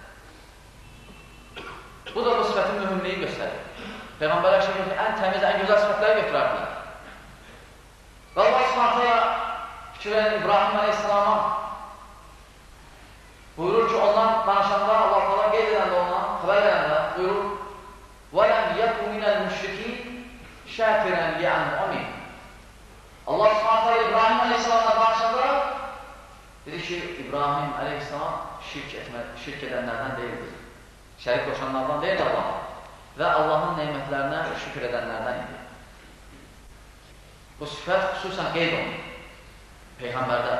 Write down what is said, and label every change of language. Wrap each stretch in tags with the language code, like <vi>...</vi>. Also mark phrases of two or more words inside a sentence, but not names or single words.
<az>Bu da bu sifətin mühümliyi göstərir. Peyğəmbərlər şəkildə ən təmiz, ən gözəl sifətləri götürərdilər. Və Allah Subhanahu fikir edən İbrahim Aleyhisselama buyurur ki, ondan danışanda, Allah Teala qeyd edəndə ondan, xəbər verəndə buyurur</az> <ar>وَلَمْ يَكُ مِنَ الْمُشْرِكِينَ شَاكِرًا لِعَنْعُمِهِ</ar> <az>Allah Subhanahu İbrahim Aleyhisselam'la danışanda dedi ki, İbrahim Aleyhisselam şirk edənlərdən deyildir. Şərik qoşanlardan deyil Allah. Və Allahın neymətlərinə şükür edənlərdən idi. Bu sifət xüsusən qeyd olunur Peyğəmbərdə.</az>